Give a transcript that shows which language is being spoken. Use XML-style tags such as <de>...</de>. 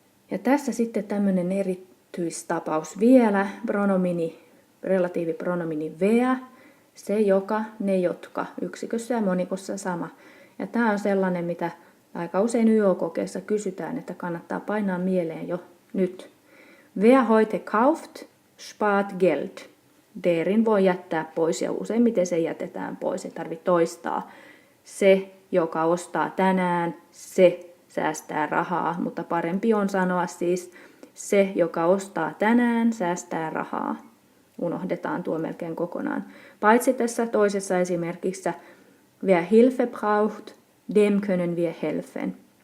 <fi>Ja tässä sitten tämmöinen erityistapaus vielä, relatiivipronomini wer, se joka, ne jotka, yksikössä ja monikossa sama. Ja tämä on sellainen, mitä aika usein YO-kokeessa kysytään, että kannattaa painaa mieleen jo nyt.</fi> <de>Wer heute kauft, spart Geld.</de> <fi>Derin voi jättää pois ja useimmiten se jätetään pois, ei tarvitse toistaa. Se, joka ostaa tänään, se säästää rahaa, mutta parempi on sanoa siis se, joka ostaa tänään, säästää rahaa. Unohdetaan tuo melkein kokonaan. Paitsi tässä toisessa esimerkissä,</fi> <de>wer Hilfe braucht, dem können wir helfen.</de>